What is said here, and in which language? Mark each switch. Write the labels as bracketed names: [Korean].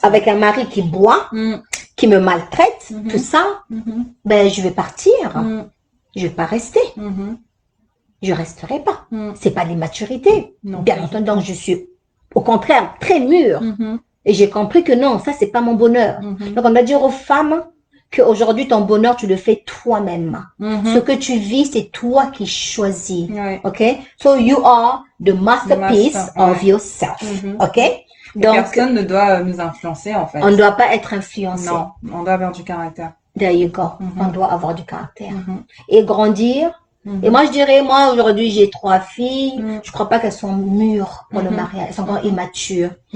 [French] Avec un mari qui boit, qui me maltraite, tout ça, ben, je vais partir. Je vais pas rester. Je resterai pas. C'est pas l'immaturité. Bien entendu, donc je suis, au contraire, très mûre. Et j'ai compris que non, ça, c'est pas mon bonheur. Donc, on doit dire aux femmes qu'aujourd'hui, ton bonheur, tu le fais toi-même. Ce que tu vis, c'est toi qui choisis. OK? [English] So, you are the masterpiece of yourself. OK? [French] Donc, personne ne doit nous influencer, en fait. On ne doit pas être influencé. Non, on doit avoir du caractère. [English] There you go. [French] On doit avoir du caractère. Et grandir. Et moi, je dirais, moi, aujourd'hui, j'ai 3 filles. Je crois pas qu'elles sont mûres pour le mariage. Elles sont encore immatures.